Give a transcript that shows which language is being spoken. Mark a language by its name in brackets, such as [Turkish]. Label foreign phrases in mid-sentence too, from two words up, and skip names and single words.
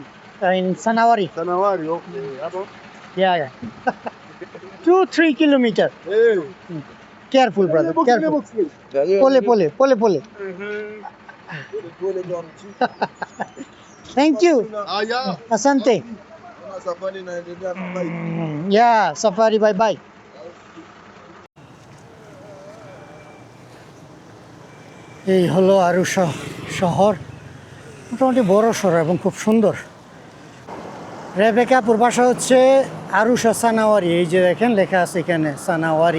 [English] in Sanawari. Sanawari, okay. Apa? Yeah. 2-3 kilometers. Hey. Careful, brother. Careful. Pole. Thank you. Ah, yeah. Asante. [Swahili] Safari na endelea na bike. [English] Yeah, safari, bye bye. [Bangla] এই হলো আরুষা শহর, মোটামুটি বড় শহর এবং খুব সুন্দর। রেবেকাপুর বাসা হচ্ছে আরুষা সানাওয়ারি, এই যে দেখেন লেখা আছে এখানে সানাওয়ারি।